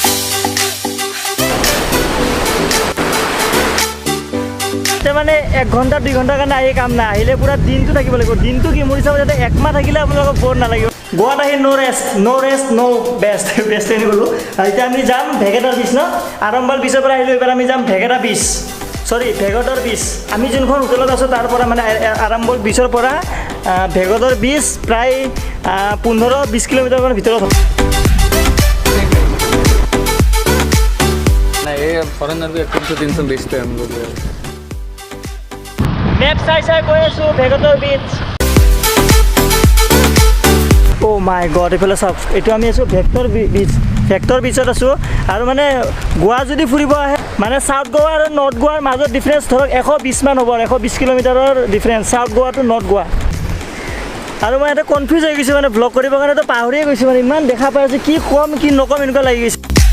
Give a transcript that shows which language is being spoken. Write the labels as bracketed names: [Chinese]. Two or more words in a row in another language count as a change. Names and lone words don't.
[Assamese] মানে 1 ঘণ্টা 2 ঘণ্টাৰ কাৰণে আহি কাম নাই আহিলে পুৰা দিনটো থাকিব লাগিব দিনটো কি মোৰ হিচাপত যাতে 1 মাহ থাকিলে আপোনালোকক বৰ নালাগিব গোৱাত আহি [English] no rest no best [Assamese] এনে ক'লোঁ আৰু এতিয়া আমি যাম ভেগেটাৰ বিচ ন আৰম্বল বিচৰ পৰা আহিলোঁ এইবাৰ আমি যাম ভেগেটা বিচ ভেগেটৰ বিচ আমি যোনখন হোটেলত আছোঁ তাৰ পৰা মানে আৰম্বল বিচৰ পৰা ভেগেটৰ বিচ প্ৰায় 15-20 কিলোমিটাৰমানৰ ভিতৰত [Hindi] फॉरेनर भी 300 बेचते हैं हम लोग [Assamese] মেপ চাই গৈ আছোঁ ভেগেটৰ বিচ [English] oh my god [Assamese] এইফালে চাওক এইটো আমি আছোঁ ভেক্টৰ বিচত আছোঁ আৰু মানে গোৱা যদি ফুৰিব আহে মানে চাউথ গোৱা আৰু নৰ্থ গোৱাৰ মাজত ডিফাৰেঞ্চ ধৰক 120 মান হ'ব 120 কিলোমিটাৰৰ ডিফাৰেঞ্চ চাউথ গোৱা টু নৰ্থ গোৱা আৰু মই এটা কনফিউজ হৈ গৈছোঁ মানে ব্লগ কৰিবৰ কাৰণেতো পাহৰিয়ে গৈছোঁ মানে ইমান দেখা পাই আছোঁ কি ক'ম কি নক'ম এনেকুৱা লাগি গৈছে